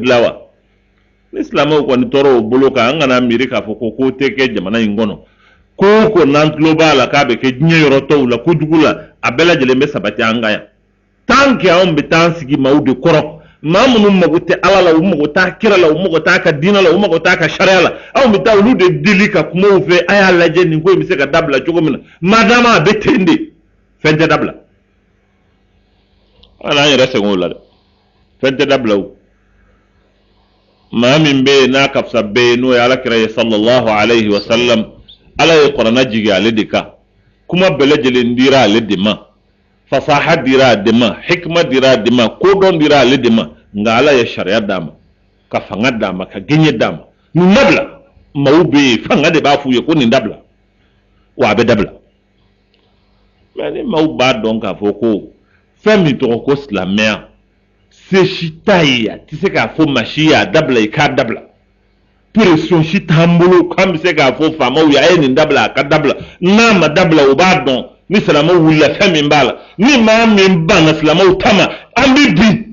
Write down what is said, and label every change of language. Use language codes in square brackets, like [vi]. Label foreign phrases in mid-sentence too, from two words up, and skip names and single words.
[bm] dilan wa ni silamɛw kɔni tɔɔrɔ o bolo kan an kana miiri k'a fɔ ko tɛ kɛ jamana in kɔnɔ ko n'an tulo b'a la k'a bɛ kɛ diɲɛ yɔrɔ tɔw la kojugu la a bɛɛ lajɛlen bɛ sabati an kan yan [fr] tant que [bm] anw bɛ taa an sigi maaw de kɔrɔ maa minnu mago tɛ Ala la u mago t'a kira la u mago t'a ka diinɛ la u mago t'a ka sariya la anw bɛ taa olu de deli ka kuma u fɛ a y'a lajɛ nin ko in bɛ se ka dabila cogo min na madama a bɛ ten de fɛn tɛ dabila ala an yɛrɛ sɛgɛn o la dɛ fɛn tɛ dabila o maa min bɛ yen n'a ka fisa bɛɛ ye n'o ye alakira ye [ar] صلى الله عليه وسلم [bm] ala ye kuranɛ jigin ale de kan kuma bɛɛ lajɛlen dira ale de ma fasaha dira ale de ma hikma dira ale de ma kodɔn dira ale de ma nka ala ye sariya d'a ma ka fanga d'a ma ka gɛɲɛ d'a ma nin dabila maaw bɛ yen fanga de b'a f'u ye ko nin dabila wa a bɛ dabila mais ni maaw b'a dɔn k'a fɔ ko fɛn min tɔgɔ ko silamɛya se si t'a ye a tɛ se k'a fɔ maa si ye a dabila i k'a dabila pression si t'an bolo k'an bɛ se k'a fɔ faamaw ye a ye nin dabila a ka dabila n'a ma dabila o b'a dɔn ni silamɛw wulila fɛn min b'a la ni maa min banna silamɛw ta ma an bɛ bin